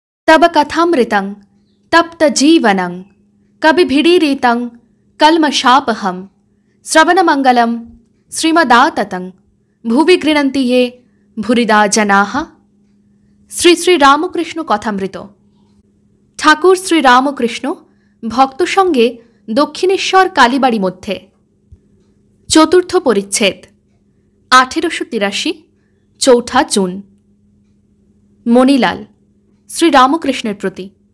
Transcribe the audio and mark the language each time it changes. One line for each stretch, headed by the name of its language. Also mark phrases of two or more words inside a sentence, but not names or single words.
Sanskrit: तब कथामृतं तप्त जीवनं कविभिडीरितं कल्मषापहं श्रवणमंगलं श्रीमदाततं भुवि गृह्णन्ति ये भूरिदा जनाः।
Bangla: শ্রী শ্রী রামকৃষ্ণ কথামৃত। ঠাকুর শ্রী রামকৃষ্ণ ভক্ত সঙ্গে দক্ষিণেশ্বর কালীবাড়ি মধ্যে। চতুর্থ পরিচ্ছেদ। 1883 চৌঠা জুন। মণিলাল শ্রী রামকৃষ্ণের প্রতি।